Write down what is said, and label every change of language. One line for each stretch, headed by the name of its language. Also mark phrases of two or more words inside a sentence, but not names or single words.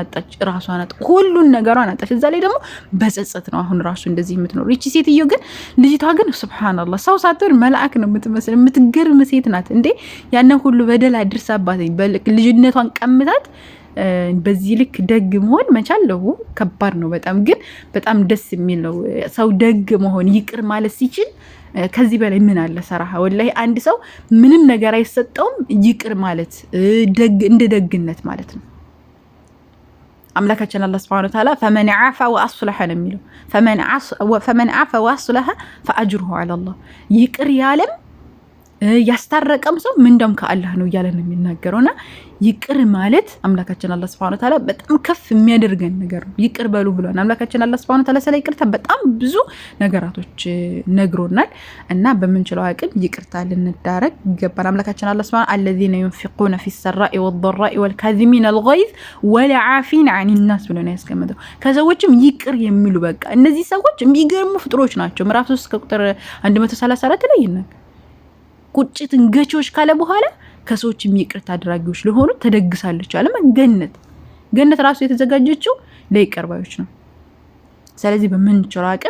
Amharic: አጣች፣ ራሷን አጣች፣ ሁሉን ነገሯን አጣች። እዛ ላይ ደግሞ በጸጸት ነው አሁን ራሱ እንደዚህ የምትኖር እቺ ሴትዮ። ግን ልጅቷ ግን ሱብሃንአላህ ሰው ሳትሆን መልአክ ነው የምትመስል የምትገርም ሴት ናት። እንዴ ያንን ሁሉ በደል አድርሳባት ልጅነቷን ቀምታት በዚህ ልክ ደግ መሆን መቻለው ከባድ ነው በጣም። ግን በጣም ደስ የሚል ነው ሰው ደግ መሆን ይቅር ማለት ሲችል ከዚህ በላይ ምን አለ? ሰራሃ ወላሂ አንድ ሰው ምንም ነገር አይሰጠውም ይቅር ማለት ደግ እንደ ደግነት ማለት ነው። አምላካችን አላህ
Arabic: سبحانه وتعالى فمن عفا واصلح
Amharic: ነው የሚለው።
Arabic: فمن عفا واصلح فاجره على الله
Amharic: ይቅር ያለም ያስታረቀም ሰው ምንደም ከአላህ ነው እያለ ነው የሚናገረውና ይቅር ማለት አምላካችን አላህ
Arabic: سبحانه وتعالى
Amharic: በጣም ከፍ የሚያደርገን ነገር ነው። ይቅር በሉ ብሏል አምላካችን አላህ
Arabic: سبحانه وتعالى።
Amharic: ስለ ይቅርታ በጣም ብዙ ነገራቶች ነግሮናል እና በመንችለው አቅም ይቅርታ ልንዳረግ ይገባል። አምላካችን አላህ Subhanahu
Arabic: الذين ينفقون في السراء والضراء والكاظمين الغيظ والعافين عن الناس
Amharic: ብሎ ነው ያስቀመጠው። ከሰዎችም ይቅር የሚሉ በቃ እነዚህ ሰዎች የሚገርሙ ፍጥሮች ናቸው። ምዕራፍ 3 ከቁጥር 134 ላይ ይናገራል። ቁጭትን ገቾች ካለ በኋላ ከሰዎችም ይቅርታ አድራጊዎች ለሆኑ ተደግሳለች አለ። ገነት ራሱ የተዘጋጀችው ለይቅር ባዮች ነው። ስለዚህ በምንችለው አቅም